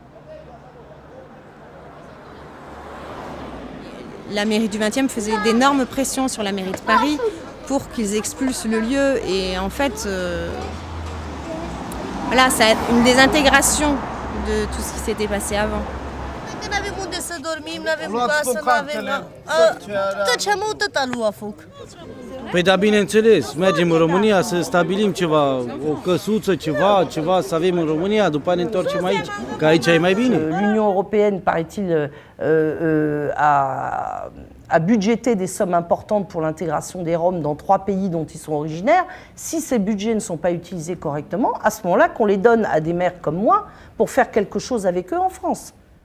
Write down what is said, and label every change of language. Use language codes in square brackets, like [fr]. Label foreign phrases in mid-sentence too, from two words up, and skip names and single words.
[fr] La mairie du 20e faisait d'énormes pressions sur la mairie de Paris pour qu'ils expulsent le lieu. Et en fait, voilà, ça a une désintégration de tout ce qui s'était passé avant. [ro] Că n-avem unde să dormim, n-avem casă, n-avem... Tot ce am avut, tot a luat foc. Păi da, bineînțeles, mergem în România să stabilim ceva, o căsuță, ceva să avem în România, după aia ne întoarcem aici, că aici e mai bine. [fr] L'Union européenne, paraît-il, a budgété des sommes importantes pour l'intégration des Roms dans 3 pays dont ils sont originaires. Si ces budgets ne sont pas utilisés correctement, à ce moment-là, qu'on les donne à des maires comme moi pour faire quelque chose avec eux en France.